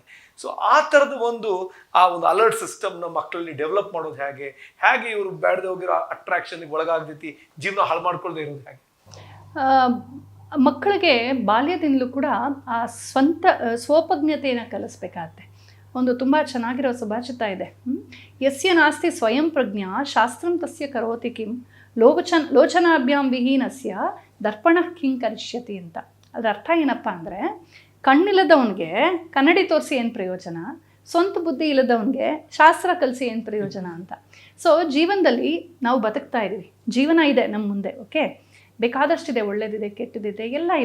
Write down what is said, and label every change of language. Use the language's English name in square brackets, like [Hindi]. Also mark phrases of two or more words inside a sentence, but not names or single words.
[Kannada] ಸೊ ಆ ಥರದ ಒಂದು [English] alert systemನ [Kannada] ಮಕ್ಕಳಲ್ಲಿ ಡೆವಲಪ್ ಮಾಡೋದು ಹೇಗೆ ಇವರು ಬೇಡದೆ ಹೋಗಿರೋ ಅಟ್ರಾಕ್ಷನ್ಗೆ ಒಳಗಾಗದೈತಿ ಜೀವನ ಹಾಳು ಮಾಡ್ಕೊಳ್ದೇ ಇರೋದು ಹೇಗೆ? ಮಕ್ಕಳಿಗೆ ಬಾಲ್ಯದಿಂದಲೂ ಕೂಡ ಆ ಸ್ವೋಪಜ್ಞತೆಯನ್ನು ಕಲಿಸ್ಬೇಕಾಗತ್ತೆ. ಒಂದು ತುಂಬ ಚೆನ್ನಾಗಿರೋ ಸುಭಾಷಿತ ಇದೆ, [Sanskrit] ಯಸ್ಯ ನಾಸ್ತಿ ಸ್ವಯಂ ಪ್ರಜ್ಞಾ ಶಾಸ್ತ್ರಂ ತಸ್ಯ ಕರೋತಿ ಕಿಂ ಲೋಚನಾಭ್ಯಾಂ ವಿಹೀನಸ್ಯ ದರ್ಪಣ ಕಿಂ ಕರಿಷ್ಯತಿ ಅಂತ. [Kannada] ಅದರ ಅರ್ಥ ಏನಪ್ಪ ಅಂದರೆ, ಕಣ್ಣಿಲ್ಲದವನಿಗೆ ಕನ್ನಡಿ ತೋರಿಸಿ ಏನು ಪ್ರಯೋಜನ, ಸ್ವಂತ ಬುದ್ಧಿ ಇಲ್ಲದವನಿಗೆ ಶಾಸ್ತ್ರ ಕಲಿಸಿ ಏನು ಪ್ರಯೋಜನ ಅಂತ. ಸೊ ಜೀವನದಲ್ಲಿ ನಾವು ಬದುಕ್ತಾ ಇದ್ದೀವಿ, ಜೀವನ ಇದೆ ನಮ್ಮ ಮುಂದೆ. ಓಕೆ, ಬೇಕಾದಷ್ಟಿದೆ, ಒಳ್ಳೇದಿದೆ, ಕೆಟ್ಟದಿದೆ, ಎಲ್ಲ ಇದೆ.